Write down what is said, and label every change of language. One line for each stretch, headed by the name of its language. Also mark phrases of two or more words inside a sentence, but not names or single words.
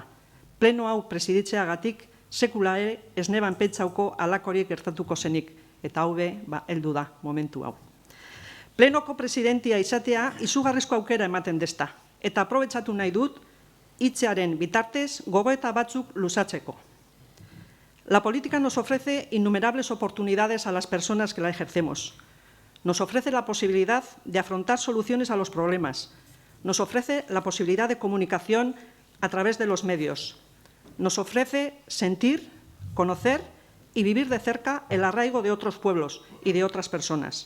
Basque: Pleno hau presiditzeagatik sekula ez neban pentsauko alakoriek gertatuko zenik, eta hau heldu da momentu hau. Plenoko presidentia izatea izugarrizko aukera ematen desta, eta aprobetxatu nahi dut hitzearen bitartez gogoeta batzuk luzatzeko.
Spanish: La política nos ofrece innumerables oportunidades a las personas que la ejercemos. Nos ofrece la posibilidad de afrontar soluciones a los problemas. Nos ofrece la posibilidad de comunicación a través de los medios. Nos ofrece sentir, conocer y vivir de cerca el arraigo de otros pueblos y de otras personas.